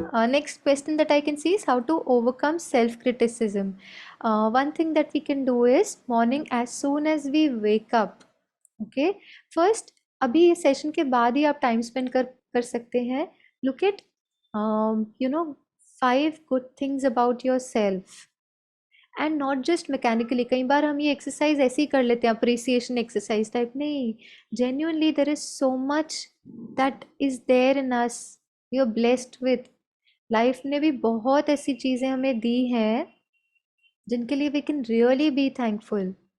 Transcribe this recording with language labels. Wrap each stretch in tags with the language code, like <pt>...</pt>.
<en>Next question that I can see is how to overcome self-criticism. One thing that we can do is morning as soon as we wake up.</en> <hi>Okay, first अभी ये session के बाद ही आप time spend कर सकते हैं.</hi> <en>Look at you know 5 good things about yourself. And not just mechanically.</en> <hi>कई बार हम ये एक्सरसाइज ऐसे ही कर लेते हैं, अप्रिसिएशन एक्सरसाइज टाइप.</hi> <en>नहीं, genuinely there is so much that is there in us, we are blessed with.</en> <hi>Life ने भी बहुत ऐसी चीज़ें हमें दी हैं जिनके लिए</hi> <en>We can really be thankful.</en>